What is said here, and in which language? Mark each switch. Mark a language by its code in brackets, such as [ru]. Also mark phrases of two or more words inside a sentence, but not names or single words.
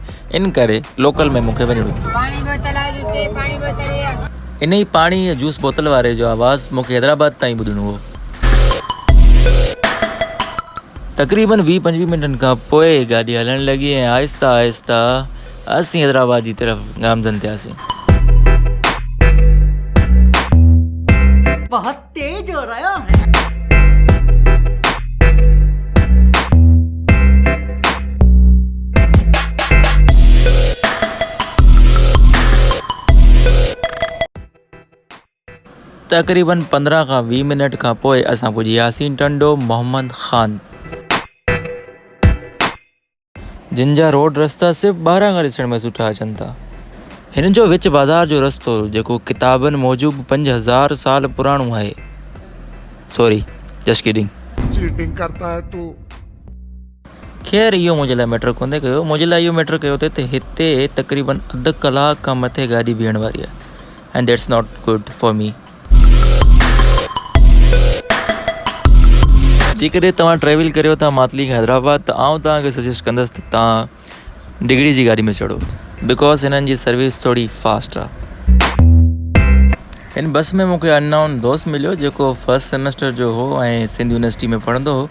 [sd] इन करे लोकल में मूंखे वञिणो पियो। इन ई पाणी ऐं जूस बोतल वारे जो आवाज़ु मूंखे हैदराबाद ताईं ॿुधणो हो। तक़रीबन 20-25 मिंटनि खां पोइ गाॾी हलणु लॻी ऐं आहिस्ता आहिस्ता असीं हैदराबाद जी तरफ़ गामज़न थियासीं। [hi] बहुत तेज हो रहा है। [sd] तक़रीबन 15 खां 20 मिनट खां पोइ असां पुॼी वियासीं टंडो मोहम्मद ख़ान, जिन जा रोड रस्ता सिर्फ़ु ॿाहिरां खां ॾिसण में सुठा अचनि था। हिन जो विच बाज़ार जो रस्तो जेको किताबनि मूजिबि 5000 साल पुराणो आहे। [en] Sorry, just kidding. [hi] चीटिंग करता है तू। [sd] ख़ैर इहो मुंहिंजे लाइ मैटर कोन्हे कयो। मुंहिंजे लाइ इहो मैटर कयो त हिते तक़रीबन अधु कलाक खां मथे गाॾी बीहण वारी आहे, [en] And that's not good for me. [sd] जेकॾहिं तव्हां ट्रेवल करियो था मातली खां हैदराबाद, त आउं तव्हांखे सजेस्ट कंदुसि त तव्हां डिगड़ी जी गाॾी में चढ़ो, बिकॉज हिननि जी सर्विस थोरी फास्ट आहे। हिन बस में मूंखे अननोन दोस्त मिलियो जेको [en] first semester [sd] जो हो ऐं सिंध यूनिवर्सिटी में पढ़ंदो हो।